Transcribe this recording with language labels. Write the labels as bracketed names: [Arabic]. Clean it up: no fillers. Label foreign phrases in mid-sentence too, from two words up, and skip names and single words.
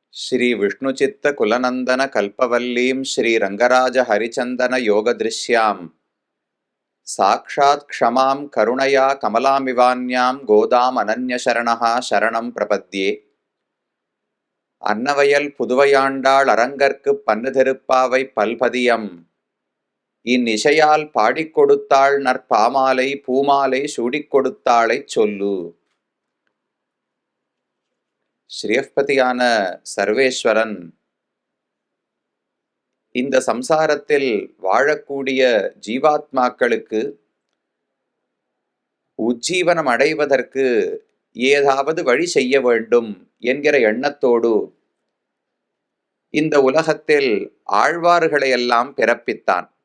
[Sanskrit] श्री विष्णुचित्त कुलनंदन कल्पवल्लीं श्री रंगराज हरिचंदन योगदृश्यां साक्षात् क्षमां करुणया कमलामिवान्यां गोदाम् अनन्यशरणः शरणं प्रपद्ये। [Tamil] अन्नवयल पुதுவையாண்டாள் அரங்கற்கு பன்னு திருப்பாவை பல்பதியம் இந்நிசையால் பாடிக் கொடுத்தாள் நற்பாமாலை பூமாலை சூடிக் கொடுத்தாளைச் சொல்லு. ஸ்ரீயப்பதியான சர்வேஸ்வரன் இந்த சம்சாரத்தில் வாழக்கூடிய ஜீவாத்மாக்களுக்கு உஜ்ஜீவனம் அடைவதற்கு ஏதாவது வழி செய்ய வேண்டும் என்கிற எண்ணத்தோடு இந்த உலகத்தில் ஆழ்வார்களையெல்லாம் பிறப்பித்தான்.